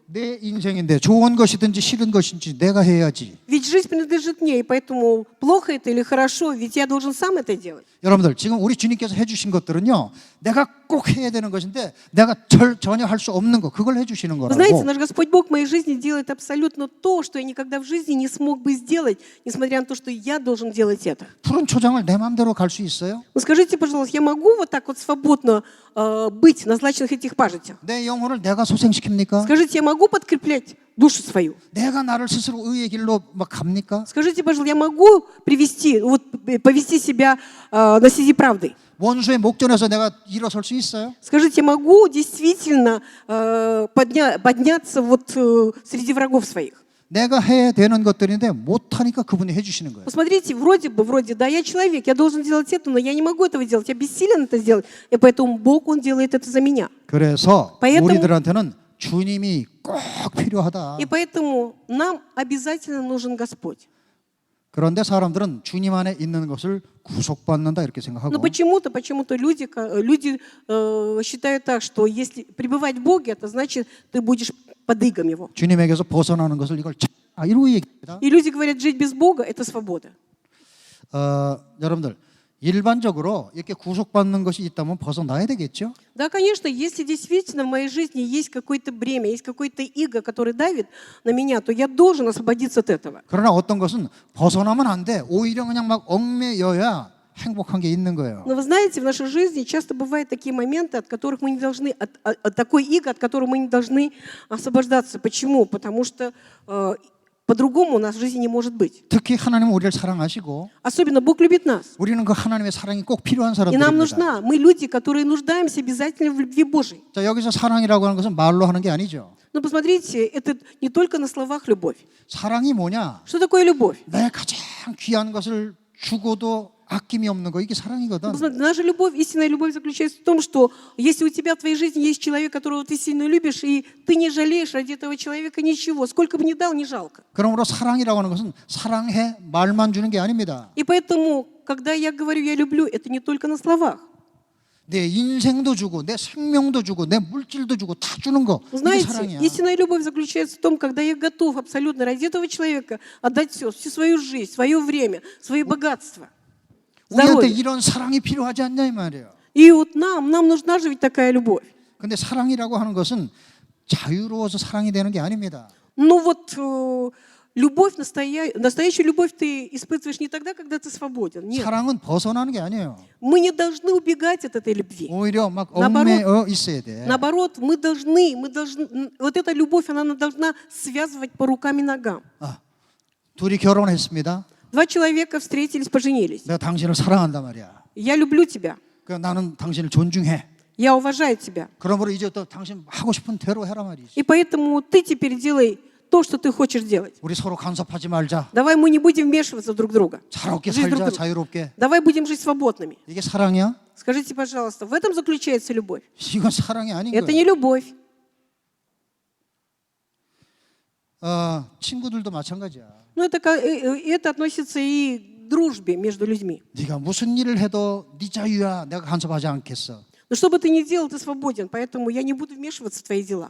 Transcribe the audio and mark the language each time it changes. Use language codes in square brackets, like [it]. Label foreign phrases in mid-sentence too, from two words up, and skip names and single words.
[ko] 내 인생인데 좋은 것이든지 싫은 것인지 내가 해야지. [ru] Ведь жизнь принадлежит мне, и поэтому плохо это или хорошо, ведь я должен сам это делать. [ko] 여러분들 지금 우리 주님께서 해주신 것들은요. 내가 꼭 해야 되는 것인데 내가 전혀 할 수 없는 거 그걸 해주시는 [ru] Вы знаете, [ko] 거라고. [ru] наш Господь Бог в моей жизни делает абсолютно то, что я никогда в жизни не смог бы сделать, несмотря на то, что я должен делать это. [ko] 푸른 초장을 내 마음대로 갈 수 있어요? [ru] Ну скажите, пожалуйста, я могу вот так вот свободно быть на злачных этих пажитях? [ko] 내 영혼을 내가 소생시킵니까? [ru] Скажите, я могу подкреплять душу свою? [ko] 내가 나를 스스로 의의 길로 막 갑니까? [ru] Скажите, пожалуйста, я могу повести себя на среди правды? [ko] 원수의 목전에서 내가 일어설 수 있어요? [ru] Скажите, я могу действительно подняться вот среди врагов своих? [ko] 내가 해야 되는 것들인데 못하니까 그분이 해주시는 거예요. [ru] Посмотрите, вроде, да, я человек, я должен делать это, но я не могу этого делать, я бессилен это сделать, и поэтому Бог, Он делает это за меня. [ko] 그래서 [ru] Поэтому- [ko] 우리들한테는 주님이 꼭 필요하다. [ru] И поэтому нам обязательно нужен Господь. [ko] 그런데 사람들은 주님 안에 있는 것을 구속받는다 이렇게 [ru] Но [ko] 생각하고 [ru] почему-то люди считают так, что если пребывать в Боге, это значит, ты будешь под игом Его. [ko] 주님에게서 벗어나는 것을 이걸 이루고 얘기합니다. [ru] И люди говорят, жить без Бога – это свобода. [ko] 여러분들 일반적으로 이렇게 구속받는 것이 있다면 벗어나야 되겠죠? [ru] Да, конечно, если действительно в моей жизни есть какое-то бремя, есть какое-то иго, которое давит на меня, то я должен освободиться от этого. [ko] 그러나 어떤 것은 벗어나면 안 돼. 오히려 그냥 막 얽매여야 행복한 게 있는 거예요. [ru] Но вы знаете, в нашей жизни часто бывают такие моменты, от которых мы не должны, от такой иго, от которого мы не должны освобождаться. Почему? Потому что по-другому у нас в жизни не может быть. [ko] 특히 하나님은 우리를 사랑하시고 [ru] Особенно Бог любит нас. [ko] 우리는 그 하나님의 사랑이 꼭 필요한 [ru] И нам [ko] 사람들입니다. [ru] нужна. Мы люди, которые нуждаемся обязательно в любви Божьей. [ko] 자, 여기서 사랑이라고 하는 것은 말로 하는 게 아니죠. [ru] Но посмотрите, это не только на словах любовь. [ko] 사랑이 뭐냐? [ru] Что такое любовь? [ko] 내 가장 귀한 것을 주고도 아낌이 없는 거 이게 사랑이거든. [ru] Посмотрите, наша любовь, истинная любовь заключается в том, что если у тебя в твоей жизни есть человек, которого ты сильно любишь, и ты не жалеешь ради этого человека ничего, сколько бы ни дал, не жалко. [ko] 그러므로 사랑이라고 하는 것은 사랑해 말만 주는 게 아닙니다. [ru] И поэтому, когда я говорю «я люблю», это не только на словах. [ko] 내 인생도 주고 내 생명도 주고 내 물질도 주고 다 주는 거 이게 [ru] Знаете, [ko] 사랑이야. [ru] истинная любовь заключается в том, когда я готов абсолютно ради этого человека отдать все, всю свою жизнь, свое время, свои богатства. [ko] 우리한테 [ru] здоровье. [ko] 이런 사랑이 필요하지 않냐 이 말이에요. [ru] И вот нам нужна же ведь такая любовь. [ko] 근데 사랑이라고 하는 것은 자유로워서 사랑이 되는 게 아닙니다. [ru] Но вот любовь, настоящую любовь ты испытываешь не тогда, когда ты свободен. Нет. [ko] 사랑은 벗어나는 게 아니에요. [ru] Мы не должны убегать от этой любви. [ko] 오히려 막 [ru] 나оборот. [ko] 얽매여 있어야 돼. [ru] Наоборот, мы должны, вот эта любовь, она должна связывать по рукам и ногам. [ko] 둘이 결혼했습니다. [ru] Два человека встретились, поженились. [ko] 내가 당신을 사랑한단 말이야. [ru] Я люблю тебя, [ko] 그 나는 당신을 존중해. [ru] я уважаю тебя. [ko] 그러므로 이제 또 당신 하고 싶은 대로 해라 말이지. [ru] И поэтому ты теперь делай то, что ты хочешь делать. [ko] 우리 서로 간섭하지 말자. [ru] Давай мы не будем вмешиваться друг в друга. [ko] 자유롭게 [ru] Жить друг [ko] 살자. [ru] друга. [ko] 자유롭게. [ru] Давай будем жить свободными. [ko] 이게 사랑이야? [ru] Скажите, пожалуйста, в этом заключается любовь? [ko] 이건 사랑이 아닌 [ru] Это [ko] 거예요. [ru] не любовь. [ko] 친구들도 마찬가지야. [ru] Но это относится и к дружбе между людьми. [ko] 네가 무슨 일을 해도 네 자유야. 내가 간섭하지 않겠어. [ru] Но что бы ты ни делал, ты свободен, поэтому я не буду вмешиваться в твои дела.